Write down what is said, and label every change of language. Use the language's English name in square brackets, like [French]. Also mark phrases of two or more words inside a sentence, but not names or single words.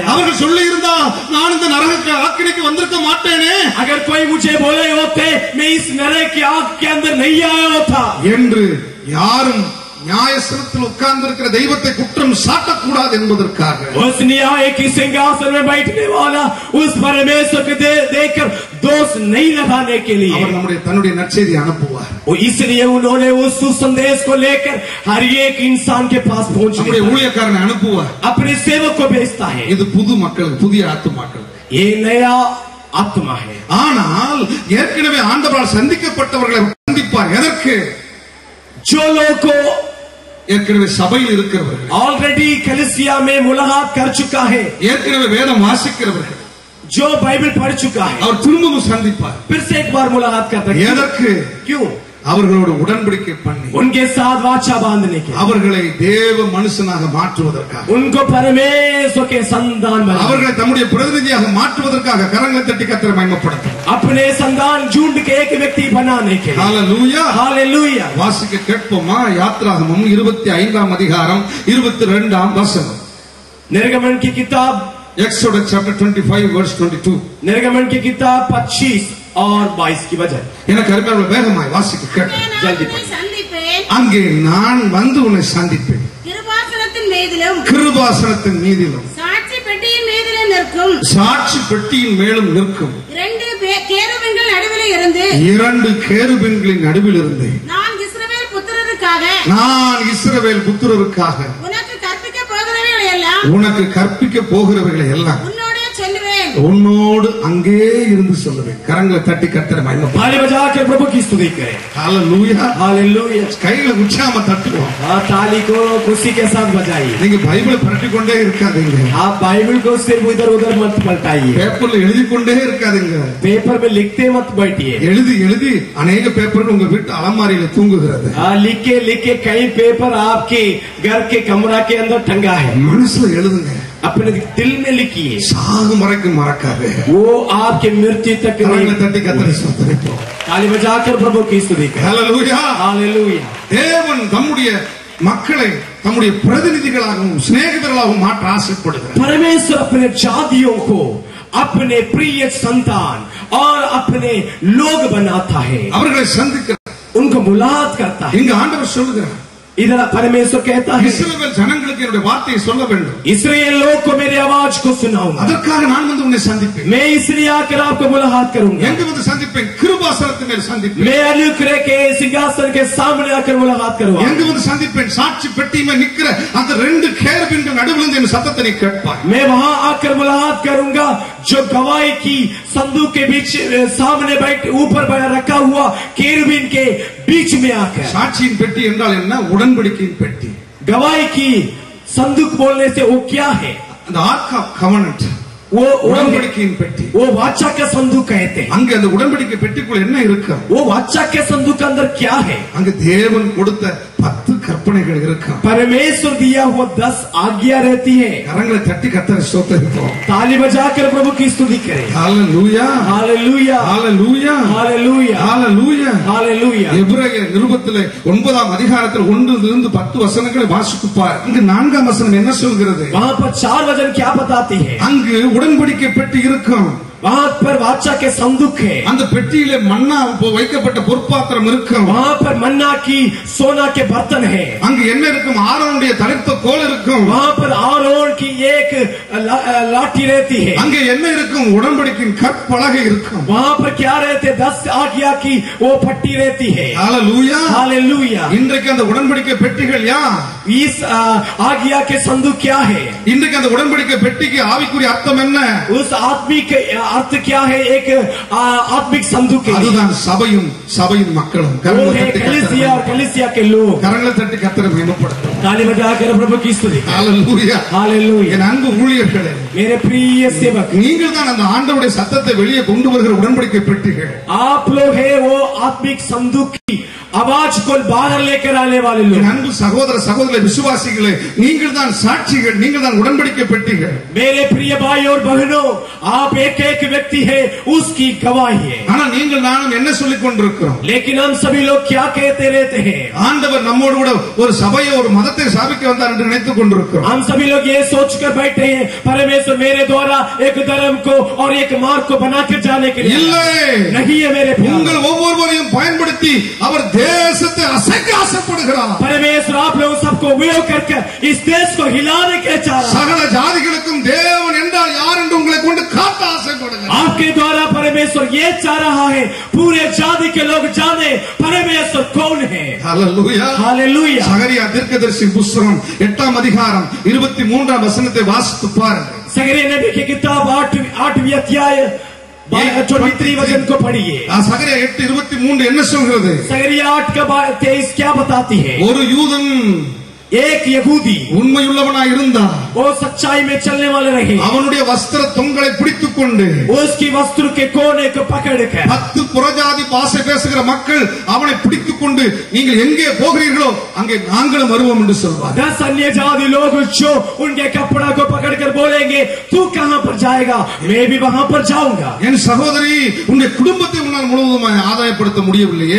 [Tamil] அவர்கள் சொல்லி இருந்தா நான் இந்த நரக ஆக்கினைக்கு வந்திருக்க மாட்டேனே. [Hindi] अगर कोई मुझे बोले होते मैं इस नरक की आग के अंदर नहीं आया होता [Tamil] என்று யாரும் நியாயஸ்தலத்தில் உட்கார்ந்திருக்கிற தெய்வத்தை குற்றம் சாட்டக்கூடாது என்பதற்காக [Hindi] उस न्याय की सिंहासन में बैठने वाला उस परमेश्वर को देखकर दोष नहीं लगाने के लिए [Tamil] அவர் நம்முடைய தன்னுடைய நற்செய்தி அனுப்புவார். [Hindi] इसलिए उन्होंने उस सुसंदेश को लेकर हर एक इंसान के पास [Tamil] நம்முடைய ஊழியக்காரனை அனுப்புவார். [Hindi] अपने सेवक को भेजता है. [Tamil] இது புது மக்களுக்கு, புதிய ஆத்துமாக்கள். [Hindi] ये नया आत्मा है. [Tamil] ஆனால் ஏற்கனவே ஆண்டவரால் சந்திக்கப்பட்டவர்களை சந்திப்பார். எதற்கு? [Hindi] जो लोग को [Tamil] ஏற்கனவே சபையில் இருக்கிறவர்கள், [Hindi] ऑलरेडी कलीसिया में मुलाकात कर चुका है, [Tamil] ஏற்கனவே வேதம் வாசிக்கிறவர்கள், [Hindi] जो बाइबल पढ़ चुका है, [Tamil] அவர் திரும்பவும் சந்திப்பார். [Hindi] फिर से एक बार मुलाकात करता है. [Tamil] எதற்கு? [Hindi] क्यों? [Tamil] அவர்களோடு உடன்படிக்கை பண்ணி [Hindi] उनके साथ वाचा बांधने के, [Tamil] அவர்களை தேவ மனுஷனாக மாற்றுவதற்காக, [Hindi] उनको परमेश्वर के संतान बनाने, [Tamil] அவர்களை தம்முடைய பிரதிநிதியாக மாற்றுவதற்காக கரங்களை தட்டி கர்த்தரை மகிமைப்படுத்தும். [Hindi] अपने संतान झुंड के एक व्यक्ति बनाने के लिए. [Tamil] ஹalleluya, [Hindi] हालेलुया. [Tamil] வாசிக்க கேட்போமா? யாத்ராகமம் 25ஆம் அதிகாரம் 22ஆம் வசனம். [Hindi] निर्गमन की किताब, [English] Exodus chapter 25 verse 22. [Hindi] निर्गमन की किताब 25 और 22 की वजह. [Tamil] எனக்கு அருமையான வேகமாய் வாசிக்க கேட்போம். [Hindi] जल्दी [Tamil] சந்திப்பேன், அங்கே நான் வந்து உன்னை சந்திப்பேன், கிருபாசனத்தின் மீதிலும் கிருபாசனத்தின் மீதிலும் சாட்சி பெட்டியின் மீதிலும் நிற்கும் சாட்சி பெட்டியின் மேலும் நிற்கும் இரண்டு கேருபீன்கள் நடுவில் இருந்து 2 கேருபீன்களின் நடுவில் இருந்து நான் இஸ்ரவேல் புத்திரருக்காக உனக்கு கற்பிக்க போகிறவைகளை எல்லாம் உனக்கு கற்பிக்க போகிறவைகளை எல்லாம் உன்னோடே சொல்லுவேன், உன்னோடு அங்கே இருந்து சொல்லுவேன். கரங்களை தட்டி கர்த்தரை மகிமைப்படுத்தும். [Hindi] ताली बजाकर प्रभु की स्तुति करें. [Tamil] ஹalleluya, [Hindi] हालेलुया. [Tamil] கைகளை உற்சாகமா தட்டுவோம். [Hindi] ताली को खुशी के साथ बजाइए. [Tamil] நீங்க பைபிளை பரட்டி கொண்டே இருக்காதீங்க. [Hindi] आप बाइबल को सिर्फ इधर उधर मत पलटाइए. [Tamil] பேப்பர்ல எழுதி கொண்டே இருக்காதீங்க. [Hindi] पेपर में लिखते मत बैठिए. [Tamil] எழுதி எழுதி अनेक பேப்பர்கள் உங்க வீட்டு அலமாரியில தூங்குகிறது. [Hindi] लिखे लिखे कई पेपर आपके घर के कमरा के अंदर टंगा है. [Tamil] மனசுல எழுதுங்க. [Hindi] अपने दिल में लिखिए. [Tamil] சாகும் வரைக்கும் மறக்காதே. [Hindi] वो आपके मृत्यु तक [Tamil] கரங்களை தட்டி கர்த்தரை ஸ்தோத்திரிப்போம். [Hindi] ताली बजाकर प्रभु की स्तुति करें. [Tamil] ஹalleluya. [Hindi] हालेलुया. [Tamil] தேவன் தம்முடைய மக்களை தம்முடைய பிரதிநிதிகளாகவும் சிநேகிதர்களாகவும் மாற்ற ஆசைப்படுகிறார். [Hindi] परमेश्वर अपने जातियों को अपने प्रिय संतान और अपने लोग बनाता है, [Tamil] அவர்களை சந்திக்கிறார். [Hindi] उनको मुलाकात करता है. [Tamil] இங்க ஆண்டவர் சொல்லுகிறார், [Hindi] इधर परमेश्वर कहता है, [Tamil] இஸ்ரவேல் ஜனங்களுக்கு என்னுடைய வார்த்தையை சொல்ல வேண்டும். [Hindi] इसराइल लोग को मेरी आवाज को सुनाऊंगा. [Tamil] அதற்காக நான் வந்து உன்னை சந்திப்பேன். [Hindi] मैं इसलिए आकर आपको मुलाकात करूंगा. [Tamil] எங்க வந்து சந்திப்பேன்? கிருபாசனத்தின் மேல் சந்திப்பேன். [Hindi] मैं अनुग्रह के सिंहासन के सामने आकर मुलाकात करूंगा. [Tamil] எங்க வந்து சந்திப்பேன்? சாட்சி பெட்டி மேல் நிக்கிற அந்த 2 கேருபீன்கள் நடுவில் இருந்து என் சத்தத்தை நீ கேட்பாய். [Hindi] मैं वहां आकर मुलाकात करूंगा जो गवाही की संदूक के बीच सामने बैठ ऊपर रखा हुआ केरुबीन के बीच में आकर. [Tamil] சாட்சியின் பெட்டி என்றால் என்ன? உடன்படிக்கையின் பெட்டி. [Hindi] गवाही की संदूक बोलने से वो क्या है? [Tamil] அந்த [English] ark of covenant, [Hindi] वो [Tamil] உடன்படிக்கையின் பெட்டி. [Hindi] वो वाचा का संदूक कहते हैं. [Tamil] அங்க அந்த உடன்படிக்கை பெட்டிக்குள்ள என்ன இருக்கு? [Hindi] वो वाचा के संदूक के अंदर क्या है? [Tamil] அங்க தேவன் கொடுத்த 10 கற்பனைகள் இருக்கு. [Hindi] परमेश्वर दिया हुआ 10 आज्ञा रहती है. [Tamil] கரங்களை தட்டி கர்த்தரை ஸ்தோத்திரிப்போம். [Hindi] ताली बजाकर प्रभु की स्तुति करें. [Tamil] ஹalleluya, [Hindi] हालेलुया, [Tamil] ஹalleluya, [Hindi] हालेलुया, [Tamil] ஹalleluya. [Hindi] हालेलुया. [Tamil] எபிரேயர் நிருபத்திலே 9ஆம் அதிகாரத்தில் 1 பத்து வசனங்களை வாசிப்பார். இங்கு 4ஆம் வசனம் என்ன சொல்கிறது? [Hindi] वहाँ पर 4 वचन क्या बताती है? [Tamil] அங்கு உடன்படிக்கை பெட்டி இருக்கும். [Hindi] वहाँ पर वाचा के संदूक है. [Tamil] அந்த பெட்டியிலே மன்னா வைக்கப்பட்ட பொற்பாத்திரம் இருக்கும். [Hindi] वहाँ पर मन्ना की सोना के बर्तन है. [Tamil] அங்கு என்ன இருக்கும்? ஆரோனுடைய தரித்த கோல் இருக்கும். [Hindi] वहाँ पर आरोन की एक लाठी रहती है. [Tamil] அங்கே என்ன இருக்கும்? உடன்படிக்கையின் கற்பலகை இருக்கும். [Hindi] वहाँ पर क्या रहते? 10 आज्ञा की वो पट्टी रहती है. [Tamil] ஹalleluya, [Hindi] हालेलुया. [Tamil] இன்றைக்கு அந்த உடன்படிக்கை பெட்டிகள் [Hindi] इस आज्ञा के संदूक क्या है? [Tamil] இன்றைக்கு அந்த உடன்படிக்கை பெட்டிக்கு ஆவிக்குரிய அர்த்தம் என்ன? [Hindi] उस आदमी के अर्थ क्या है एक आत्मिक संदूक के लिए? [Tamil] அதுதான் சபையும் சபையின் மக்களும். [Hindi] वो है कलीसिया और कलीसिया के लोग. [Tamil] கரங்களை தட்டி கர்த்தரை மகிமைப்படுத்தும். [Hindi] ताली बजाकर प्रभु की स्तुति. [Tamil] ஹalleluya [Hindi] हालेलुया. [Tamil] என் அன்பு ஊழியர்களே, [Hindi] मेरे प्रिय सेवक, [Tamil] நீங்கள் தான் அந்த ஆண்டவருடைய சத்தத்தை வெளியே கொண்டு வருகிற உடன்படிக்கை பெட்டிகள். [Hindi] आप लोग है वो आत्मिक संदूक की आवाज को बाहर लेकर आने वाले लोग. [Tamil] என் அன்பு சகோதர சகோதரி விசுவாசிகளே, நீங்கள் தான் சாட்சிகள், நீங்கள் தான் உடன்படிக்கை பெட்டிகள். [Hindi] मेरे प्रिय भाई और बहनों, आप एक एक व्यक्ति है, उसकी गवाही है. [Tamil] ஆனா நீங்கள் நானும் என்ன சொல்லிக் கொண்டிருக்கிறோம்? [Hindi] लेकिन हम सभी लोग क्या कहते रहते हैं? [Tamil] ஆண்டவர் நம்மோடு கூட ஒரு சபையை ஒரு மதத்தை ஸ்தாபிக்க வந்தார் என்று நினைத்துக் கொண்டிருக்கிறோம். [Hindi] हम सभी लोग ये सोचकर बैठे हैं परमेश्वर मेरे द्वारा एक धर्म को और एक मार्ग को बनाकर जाने के लिए. [Tamil] இல்லை, [Hindi] नहीं है मेरे प्यारे. [Tamil] உங்கள் ஒவ்வொருவரையும் பயன்படுத்தி அவர் தேசத்தை அசைக்க ஆசைப்படுகிறார். [Hindi] परमेश्वर आप लोग सबको उपयोग करके इस देश को हिलाने के चाह रहा है. [Tamil] சகல ஜாதிகளுக்கும் தேவன் என்றால் யார் என்று உங்களை கொண்டு காட்ட ஆசைப்படுகிறார். [Hindi] आपके द्वारा परमेश्वर ये चाह रहा है पूरे जाति के लोग जाने परमेश्वर कौन है. [Tamil] ஹalleluya. [Hindi] हालेलूया. [Tamil] சகரியா தீர்க்கதரிசி புத்தகம் 8ஆம் அதிகாரம் 23ஆம் வசனத்தை வாசித்து பாருங்கள். [Hindi] सगरिया नबी की किताब 8वीं अध्याय 23 वचन को पढ़िए. [Tamil] சகரியா 8:23 என்ன சொல்கிறது? [Hindi] सगरिया 8:23 क्या बताती है? [Tamil] ஒரு யூதன் [Hindi] एक यहूदी [Tamil] உண்மையுள்ளவனாய் இருந்தார். [Hindi] वो सच्चाई में चलने वाले रहे. [Tamil] அவனுடைய வஸ்திர தொங்கலை பிடித்துக் கொண்டு [Hindi] उसकी वस्त्र के कोने को पकड़कर [Tamil] 10 புறஜாதி பாஷை பேசுகிற மக்கள் அவனை பிடித்துக் கொண்டு நீங்கள் எங்கே போகிறீர்களோ அங்கே நாங்களும் வருவோம் என்று சொல்வார். [Hindi] 10 अन्य जाति लोग जो उनके कपड़ा को पकड़कर बोलेंगे तू कहां पर जाएगा, मैं भी वहां पर जाऊंगा. [Tamil] என் சகோதரி, உன்னுடைய குடும்பத்தை உன்னால் முழுவதும் ஆதாயப்படுத்த முடியவில்லையே.